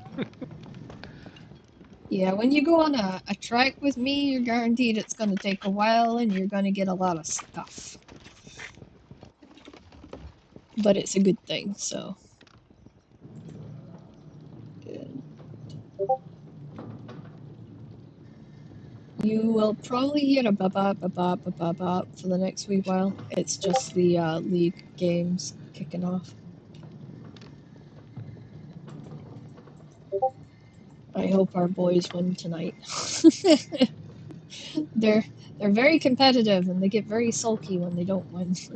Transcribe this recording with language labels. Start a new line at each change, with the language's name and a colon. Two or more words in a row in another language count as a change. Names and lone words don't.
English: Yeah, when you go on a trek with me, you're guaranteed it's going to take a while and you're going to get a lot of stuff. But it's a good thing, so. You will probably hear a ba-ba, ba-ba, ba-ba, ba for the next wee while. It's just the League games kicking off. I hope our boys win tonight. they're very competitive and they get very sulky when they don't win.